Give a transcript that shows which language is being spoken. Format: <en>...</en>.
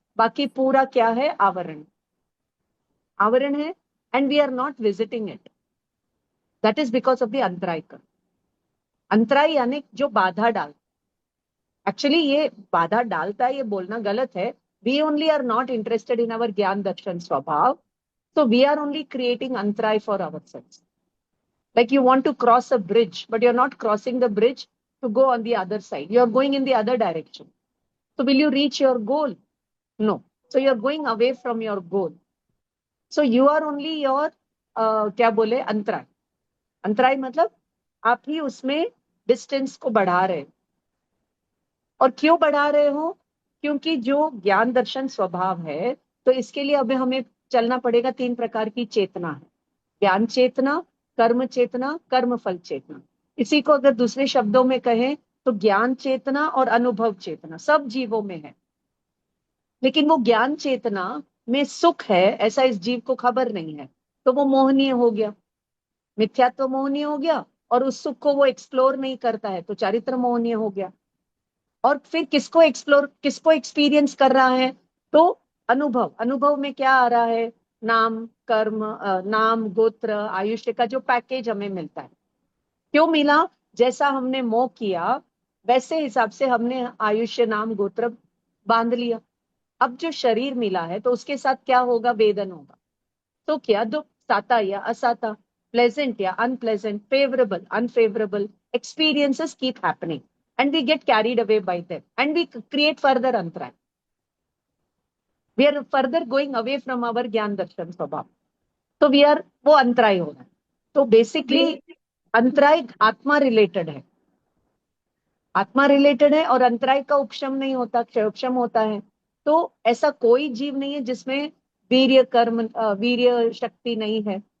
<hi>बाकी पूरा क्या है? आवरण. आवरण है.</hi> <en>And we are not visiting it. That is because of the अंतराय का.</en> <hi>अंतराय यानी जो बाधा डाल. एक्चुअली ये बाधा डालता है ये बोलना गलत है.</hi> <en>We only are not interested in our ज्ञान दर्शन स्वभाव. So we are only creating antray for ourselves. Like you want to cross a bridge, but you're not crossing the bridge to go on the other side. You're going in the other direction. So will you reach your goal? No. So you're going away from your goal. So you are only your</en> <hi>क्या बोले अंतराय. अंतराय मतलब आप ही उसमें distance को बढ़ा रहे हो. और क्यों बढ़ा रहे हो? क्योंकि जो ज्ञान दर्शन स्वभाव है, तो इसके लिए अब हमें चलना पड़ेगा. तीन प्रकार की चेतना है. ज्ञान चेतना, कर्म चेतना, कर्म फल चेतना. इसी को अगर दूसरे शब्दों में कहें तो ज्ञान चेतना और अनुभव चेतना सब जीवों में है. लेकिन वो ज्ञान चेतना में सुख है ऐसा इस जीव को खबर नहीं है. तो वो मोहनीय हो गया, मिथ्यात्व मोहनीय हो गया. और उस सुख को वो एक्सप्लोर नहीं करता है तो चारित्र मोहनीय हो गया. और फिर किसको एक्सप्लोर, किसको एक्सपीरियंस कर रहा है? तो अनुभव. अनुभव में क्या आ रहा है? नाम, कर्म, नाम, गोत्र, आयुष्य का जो पैकेज हमें मिलता है. क्यों मिला? जैसा हमने मोह किया वैसे हिसाब से हमने आयुष्य, नाम, गोत्र बांध लिया. अब जो शरीर मिला है तो उसके साथ क्या होगा? वेदन होगा. तो क्या दुख, साता या असाता,</hi> <en>Pleasant या unpleasant, favourable unfavourable experiences keep happening, and we get carried away by them and we create further antray. We are further going away from our ज्ञान दर्शन स्वभाव.</en> <hi>तो</hi> <en>we are,</en> <hi>वो अंतराय हो रहा है. तो बेसिकली अंतराय आत्मा रिलेटेड है. आत्मा रिलेटेड है और अंतराय का उपशम नहीं होता, क्षयोक्षम होता है. तो ऐसा कोई जीव नहीं है जिसमें वीर्य कर्म वीर्य शक्ति नहीं है.</hi>